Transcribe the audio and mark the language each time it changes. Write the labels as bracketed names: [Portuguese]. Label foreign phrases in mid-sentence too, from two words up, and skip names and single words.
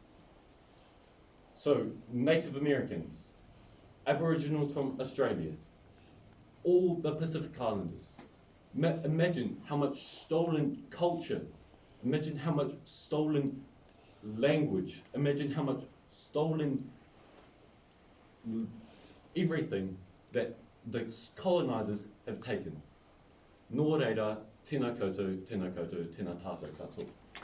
[English] So, Native Americans, Aboriginals from Australia, all the Pacific Islanders. Imagine how much stolen culture, imagine how much stolen language, imagine how much stolen everything that the colonisers have taken. [Māori] Nō reira, tēnā koutou, tēnā koutou, tēnā tātou katoa.